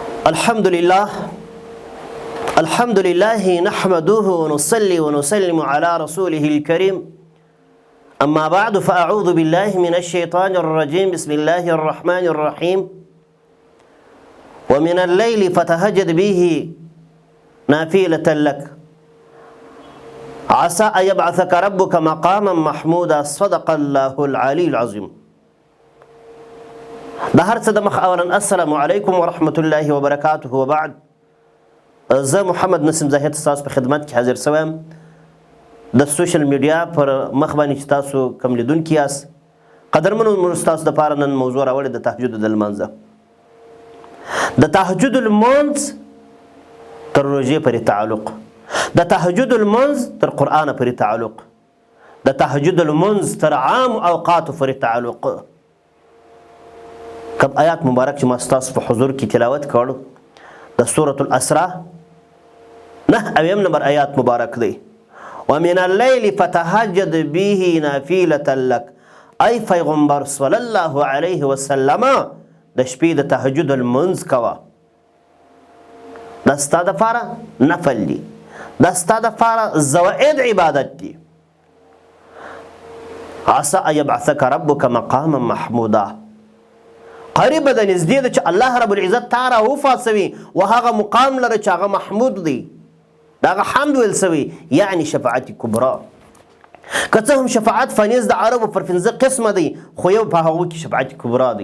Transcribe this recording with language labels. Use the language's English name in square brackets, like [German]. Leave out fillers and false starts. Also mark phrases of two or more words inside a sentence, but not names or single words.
[Arabic] الحمد لله نحمده ونصلي ونسلم على رسوله الكريم أما بعد فأعوذ بالله من الشيطان الرجيم بسم الله الرحمن الرحيم ومن الليل فتهجد به نافلة لك عسى أن يبعثك ربك مقاما محمودا صدق الله العلي العظيم. [Pashto] د هر څه د مخ اولا [Arabic] السلام علیکم ورحمت الله وبرکاته. [Pashto] وبعد زه محمد نسیم زاهد ستاسو په خدمت کې حاضر شوم د [English] social media [Pashto] پر مخ باندې چې تاسو کوم لیدونکي یاست. قدرمنو موږ ستاسو دپاره نن موضوع راوړې د تهجد د لمانځه. د تهجد المنځ تر روژې پورې تعلق، د تهجد المنځ تر قرآن پورې تعلق، د تهجد المنځ تر عام اوقاتو پورې تعلق. کم آیات مبارک چې ما ستاسو په حضور کې تلاوت کړ د سورة الاسراء 9 نمبر آیات مبارک دی. [Arabic] ومن الليل فتهجد به نافلة لك، [Pashto] ای پیغمبر [Arabic] صلی الله علیه وسلم [Pashto] د شپې د تهجد المنځ کوه. دا ستا دپاره نفل دی، دا ستا دپاره زوائد عبادت دی. [Arabic] عسى ان يبعثك ربك مقاما محمودا، [Pashto] قریب د نږدې ده چې الله [Arabic] رب العزت [Pashto] تا را وفاسوي و هغه مقام لره چې هغه محمود دی، د هغه حمد ویل سوي، یعنی [Arabic] شفاعت کبرا. [Pashto] که څه هم شفاعت فانیز د عربو پر 15 قسمه دی، خو یو په هغو کې [Arabic] شفاعت کبرا [Pashto] دی.